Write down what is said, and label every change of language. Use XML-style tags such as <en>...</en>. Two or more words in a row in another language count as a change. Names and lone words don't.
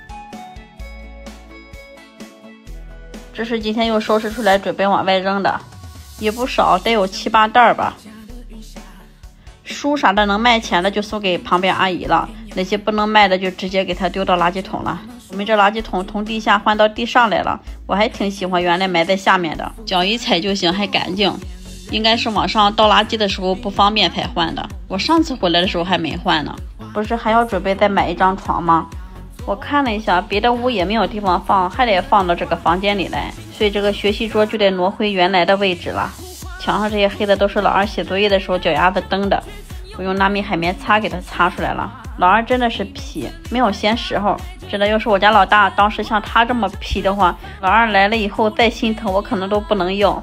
<zh>這是今天又收拾出來準備往外扔的，也不少，得有7、8袋吧。書啥的能賣錢的就送給旁邊阿姨了，那些不能賣的就直接給他丟到垃圾桶了。我們這垃圾桶從地下換到地上來了，我還挺喜歡原來埋在下面的，腳一踩就行，還乾淨。應該是往上倒垃圾的時候不方便才換的，我上次回來的時候還沒換呢。不是還要準備再買一張床嗎？我看了一下，別的屋也沒有地方放，還得放到這個房間裡來，所以這個學習桌就得挪回原來的位置了。牆上這些黑的都是老二寫作業的時候腳丫子蹬的，我用拿米海綿擦給他擦出來了。老二真的是皮，沒有閒時候，真的要是我家老大當時像他這麼皮的話，老二來了以後再心疼我可能都不能要。</zh>